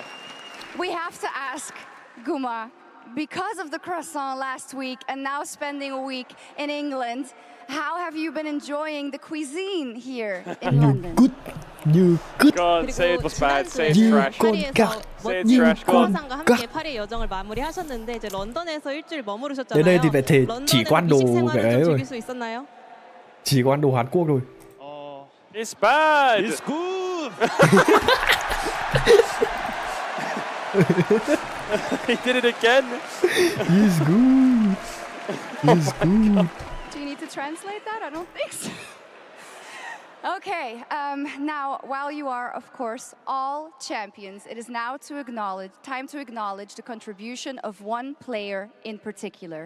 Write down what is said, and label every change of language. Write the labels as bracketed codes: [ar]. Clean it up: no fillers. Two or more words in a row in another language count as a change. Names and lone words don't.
[en] We have to ask Guma, because of the croissant last week and now spending a week in England, how have you been enjoying the cuisine here in London? You good. Go on, say it was bad. Say it's trash. Say it's trash. Go on. [ko] 크로상과 함께 파리의 여정을 마무리하셨는데 이제 런던에서 일주일 머무르셨잖아요. [vi] Đến đây thì phải thể chỉ có ăn đồ cái ấy rồi. [ko] 즐길 수 있었나요? [vi] Chỉ có ăn đồ Hàn Quốc thôi. [en] It's bad. It's good. He did it again. It's good. It's good. Do you need to translate that? I don't think so. Okay, now, while you are, of course, all champions, it is now time to acknowledge the contribution of one player in particular.